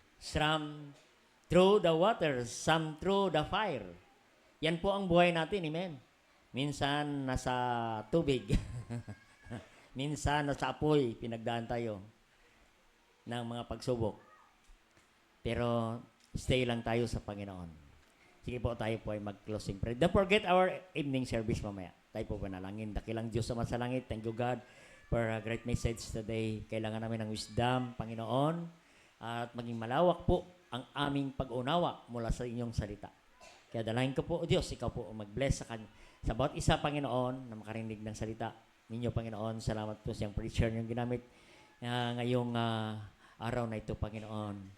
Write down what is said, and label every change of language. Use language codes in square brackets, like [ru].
[en] Some through the water, some through the fire. [tl] Yan po ang buhay natin, amen. Minsan nasa tubig. Minsan nasa apoy, pinagdaan tayo ng mga pagsubok. Pero stay lang tayo sa Panginoon. Sige po, tayo po ay mag-closing prayer. [en] Don't forget our evening service [tl] mamaya. Tayo po panalangin. Dakilang Diyos sa masalangit. [en] Thank you God for a great message today. [tl] Kailangan namin ng wisdom, Panginoon, at maging malawak po ang aming pag-unawa mula sa inyong salita. Kaya dalangin ko po, O Diyos, ikaw po mag-bless sa bawat isa, Panginoon, na makarinig ng salita ninyo, Panginoon. Salamat po sa iyong preacher niyong ginamit ngayong araw na ito, Panginoon.